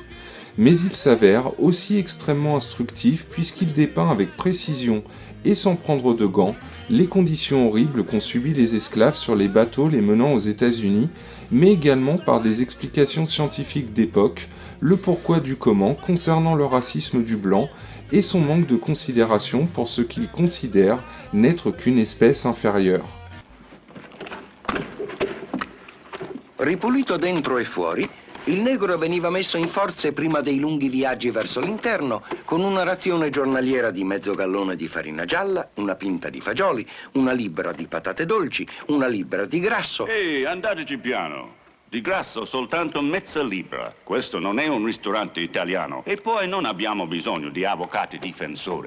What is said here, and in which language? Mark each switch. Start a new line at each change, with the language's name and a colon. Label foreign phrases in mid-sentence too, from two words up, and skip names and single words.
French: Mais il s'avère aussi extrêmement instructif puisqu'il dépeint avec précision et sans prendre de gants les conditions horribles qu'ont subies les esclaves sur les bateaux les menant aux États-Unis, mais également par des explications scientifiques d'époque, le pourquoi du comment concernant le racisme du blanc et son manque de considération pour ce qu'il considère n'être qu'une espèce inférieure.
Italian: Ripulito dentro e fuori, il negro veniva messo in forze prima dei lunghi viaggi verso l'interno con una razione giornaliera di mezzo gallone di farina gialla, una pinta di fagioli, una libbra di patate dolci, una libbra di grasso. Ehi, andateci piano. Di grasso soltanto mezza libbra. Questo non è un ristorante italiano. E poi non abbiamo bisogno di avvocati difensori.